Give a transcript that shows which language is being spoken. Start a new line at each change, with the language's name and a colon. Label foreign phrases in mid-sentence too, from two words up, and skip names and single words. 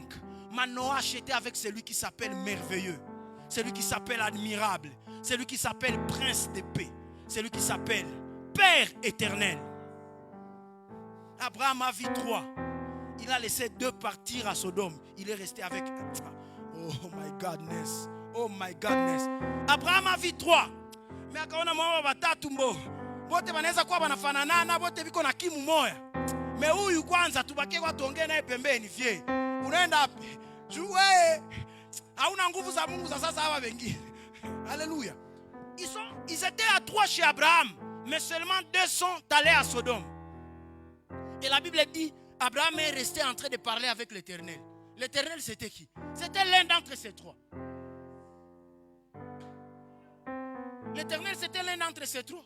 French: Manoach était avec celui qui s'appelle merveilleux, celui qui s'appelle admirable, C'est lui qui s'appelle Prince de paix. C'est lui qui s'appelle Père éternel. Abraham a vu 3. Il a laissé 2 partir à Sodome. Il est resté avec...
English: Oh my godness. Oh my godness.
French: Abraham a vu 3.
Swahili: Mais akaona mwa batatu mbo. Bote banaweza kuwa banafanana, bote biko na kimu moya. Me huyu kwanza tubake kwa tuongee naye pembeni vie. Unaenda wapi? Jue. Hauna nguvu za Mungu za sasa hawa wengine.
French: Alléluia. Ils étaient à 3 chez Abraham, mais seulement 2 sont allés à Sodome. Et la Bible dit, Abraham est resté en train de parler avec l'Éternel. L'Éternel, c'était qui? C'était l'un d'entre ces 3. L'Éternel, c'était l'un d'entre ces 3.